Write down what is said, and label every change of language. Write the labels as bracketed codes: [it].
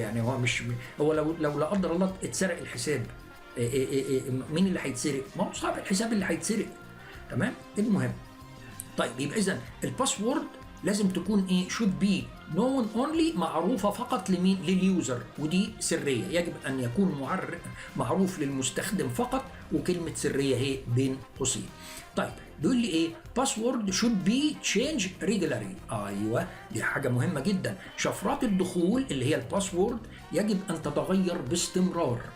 [ar] يعني هو مش هو لو لا قدر الله اتسرق الحساب، مين اللي هيتسرق؟ ما هو صاحب الحساب اللي هيتسرق. تمام. المهم طيب يبقى اذا الباسورد لازم تكون ايه؟ [en] should be known only، [ar] معروفه فقط لمين؟ لليوزر، ودي سريه. يجب ان يكون معروف للمستخدم فقط، وكلمه سريه هي بين قوسين. طيب بيقول لي ايه؟ [en] password should be changed regularly. [ar] ايوه دي حاجه مهمه جدا. شفرات الدخول اللي هي الباسورد يجب ان تتغير باستمرار.